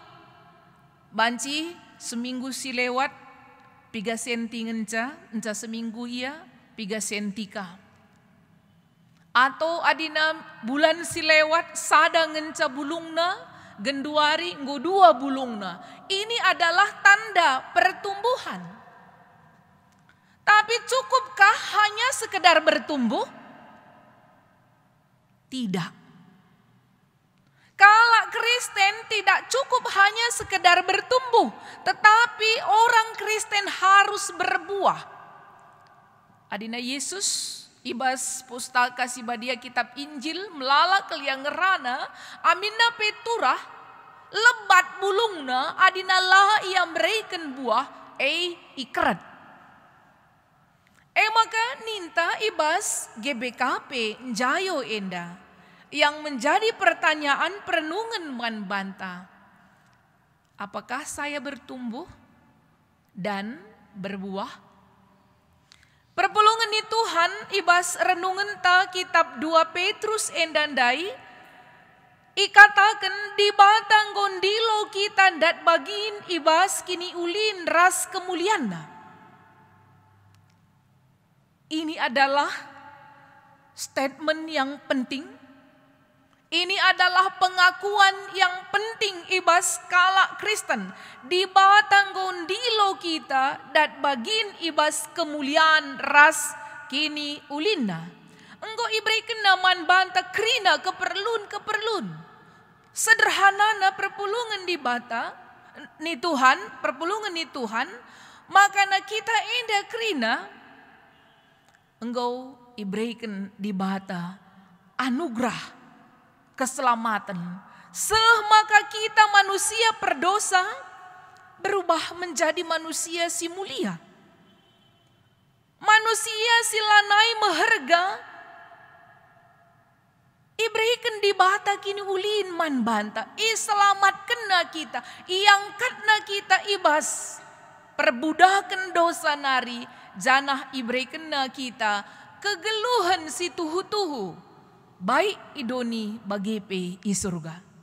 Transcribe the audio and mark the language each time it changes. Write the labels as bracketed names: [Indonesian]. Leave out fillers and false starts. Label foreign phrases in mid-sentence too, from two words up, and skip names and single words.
[Batak Karo] Banci seminggu si lewat 3 senti ngenca seminggu ia 3 sentika. Atau adina bulan si lewat sada ngenca bulungna, genduari nggo 2 bulungna. [Indonesian] Ini adalah tanda pertumbuhan. Tapi cukupkah hanya sekedar bertumbuh? Tidak. Kalau Kristen tidak cukup hanya sekedar bertumbuh, tetapi orang Kristen harus berbuah. [Batak Karo] Adina Yesus ibas pustaka sibadia kitab Injil melala keliang ngerana amina peturah lebat bulungna adina lah ia mereiken buah ikret. Maka ninta ibas GBKP Jayo enda. [Indonesian] Yang menjadi pertanyaan perenungan manbanta. Apakah saya bertumbuh dan berbuah? [Batak Karo] Perpulungan ni Tuhan ibas renungan ta kitab 2 Petrus endandai. Ikatakan di batang gondilo kita dat bagin ibas kini ulin ras kemuliana. [Indonesian] Ini adalah statement yang penting. Ini adalah pengakuan yang penting [Batak Karo] ibas kala [Indonesian] Kristen. [Batak Karo] Di batang gondilo kita dat bagin ibas kemuliaan ras kini ulina. Engko iberikan naman banta krina keperlun. Sederhana perpulungan di bata ni Tuhan, perpulungan ni Tuhan, makana kita enda krina Engkau iberikan di bata anugerah keselamatan. [Indonesian] Maka kita manusia berdosa berubah menjadi manusia si mulia. [Batak Karo] Manusia si lanai meherga iberikan di bata kini ulin man banta. Selamat kena kita, iangkat na kita ibas perbudakan dosa nari, janah iberikan na kita kegeluhan si tuhu-tuhu, baik idoni bagepe i surga.